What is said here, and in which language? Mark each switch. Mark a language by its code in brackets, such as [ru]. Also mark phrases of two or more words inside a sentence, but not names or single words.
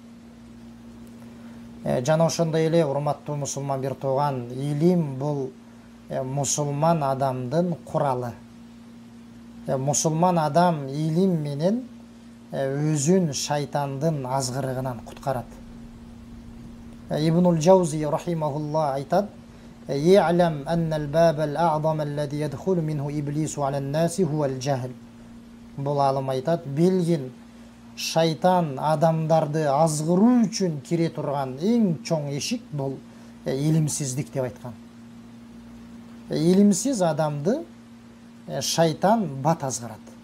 [ky] Жана ошондой эле урматтуу мусулман бир тууган, илим бул мусулман адамдын куралы. Мусулман адам илим менен өзүн шайтандын азгырыгынан куткарат. [ar] Ибнул Джаузи рахимахуллах айтат: "اعلم أن الباب الأعظم الذي يدخل منه إبليس على الناس هو الجهل." [ky] Бул алым айтат: "Билгин, шайтан адамдарды азгыруу үчүн кире турган эң чоң эшик бул илимсиздик" деп айткан. Илимсиз адамды шайтан бат азгырат.